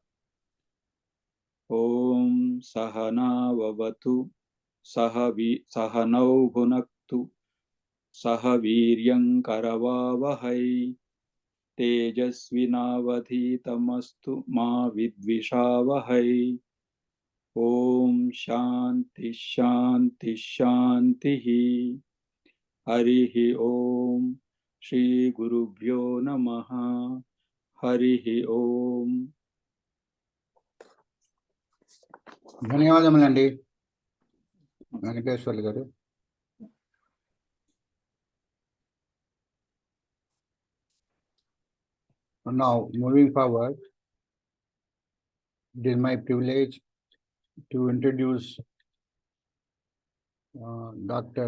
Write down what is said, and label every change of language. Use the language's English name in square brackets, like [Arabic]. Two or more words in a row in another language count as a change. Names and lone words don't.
[Sanskrit] ओम सहनाववतु सहनौ भुनक्तु सह वीर्यं करवावहै तेजस्विनावधीतमस्तु मा विद्विषावहै ओम शांति शांति शांति हरिः ओम श्री गुरुभ्यो नमः हरिः ओम [Telugu] ధన్యవాదములండి వెంకటేశ్వర్లు గారు. [English] Now moving forward, it is my privilege to introduce Dr.